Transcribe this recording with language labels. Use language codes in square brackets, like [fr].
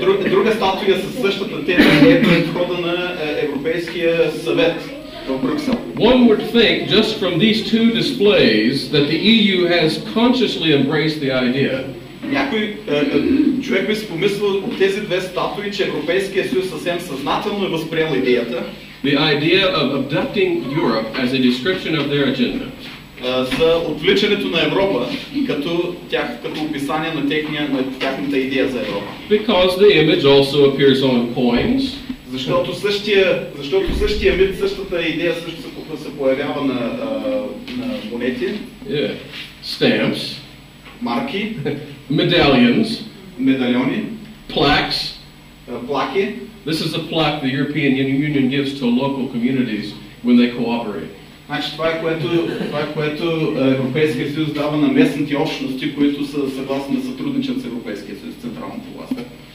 [bg] Друга статуя със същата тема е пред входа на Европейския съвет в Брюксел. [en] One would think just from these two displays that the EU has consciously embraced the idea. [bg] Някой човек би си помислил от тези две статуи, че Европейския съюз съвсем съзнателно е възприел идеята. [en] The idea of abducting Europe as a description of their agenda. [bg] за отвличането на Европа като описание на тяхната идея за Европа. [en] Because the image also appears on coins. [bg] Защото същия мит, същата идея също се появява на монети. [en] Yeah. Stamps. [bg] Марки. [en] Medallions. [bg] Медальони. [en] Plaques. [bg] Плаки. [en] This is a plaque the European Union gives to local communities when they cooperate. [bg] Значи това е което Европейския съюз дава на местните общности, които са съгласни да сътрудничат с Европейския съюз, централната власт.